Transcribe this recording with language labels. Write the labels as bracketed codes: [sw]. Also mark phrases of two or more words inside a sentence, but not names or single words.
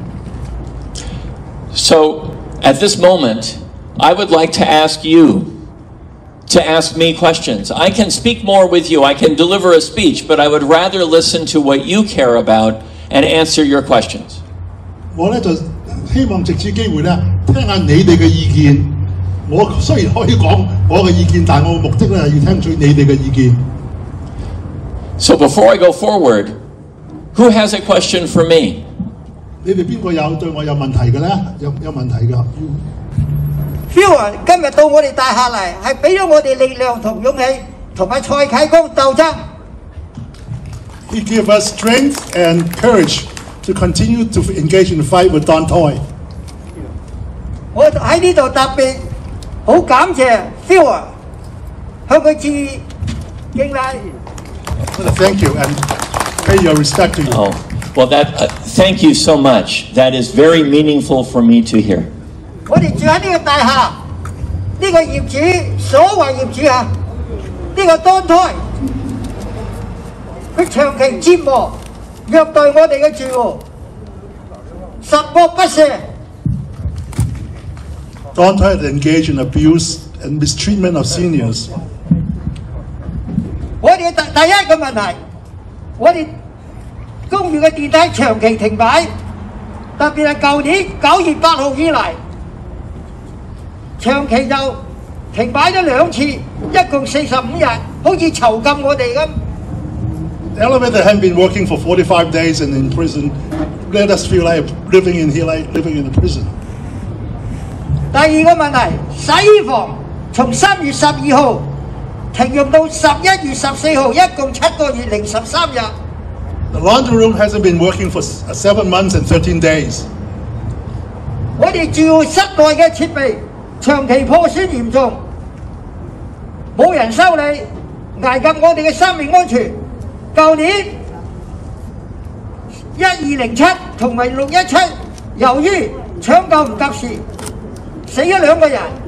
[en] So, at this moment, I would like to ask you to ask me questions. I can speak more with you, I can deliver a speech, but I would rather listen to what you care about and answer your questions. [yue] 我咧就希望藉此機會咧，聽下你哋嘅意見。我雖然可以講我嘅意見，但我嘅目的咧係要聽取你哋嘅意見。 [en] So before I go forward, who has a question for me? [yue] 你哋邊個有對我有問題嘅咧？有問題嘅。 Feuer 今日到我哋大廈嚟，係俾咗我哋力量同勇氣，同埋蔡啟光鬥爭。 [en] He gave us strength and courage to continue to engage in the fight with Don Toy. [yue] 我喺呢度特別好感謝 Feuer 向佢致敬禮。 [en] Thank you and pay your respect to you. Oh, well, thank you so much. That is very meaningful for me to hear. [yue] 我哋住喺呢個大廈，呢個業主所謂業主啊，呢個Don Toy，佢長期折磨、虐待我哋嘅住戶，十惡不赦。 [en] Don Toy had engaged in abuse and mistreatment of seniors. [yue] 我哋第一個問題，我哋公寓嘅電梯長期停擺，特別係舊年9月8號以嚟，長期就停擺咗2次，一共45日，好似囚禁我哋咁。 [en] The elevator hadn't been working for 45 days and in prison let us feel like living in a prison. [yue] 第二個問題，洗衣房從3月12號停用到11月14號，一共7個月零13日。 [en] The laundry room hasn't been working for 7 months and 13 days. [yue] 我哋住戶室內嘅設備長期破損嚴重，冇人修理，危及我哋嘅生命安全。舊年1207同埋617，由於搶救唔及時，死咗2個人。